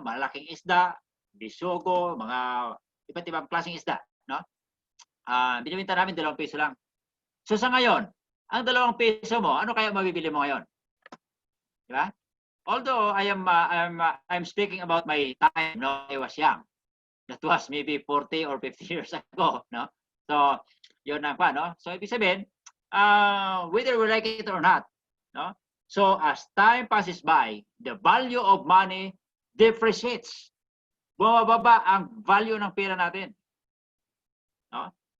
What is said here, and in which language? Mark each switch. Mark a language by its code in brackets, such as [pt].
[tl] Malaking isda, bisogo, mga iba't ibang klaseng isda, no? Binibenta namin 2 piso lang. So sa ngayon, ang 2 piso mo, ano kaya mabibili mo ngayon? Di ba? [en] Although I'm speaking about my time, no, I was young. That was maybe 40 or 50 years ago, no? So, yun ang no? So, [tl] ibig sabihin, [en] whether we like it or not, no? So, as time passes by, the value of money depreciates. [tl] Bumababa ang value ng pera natin. No?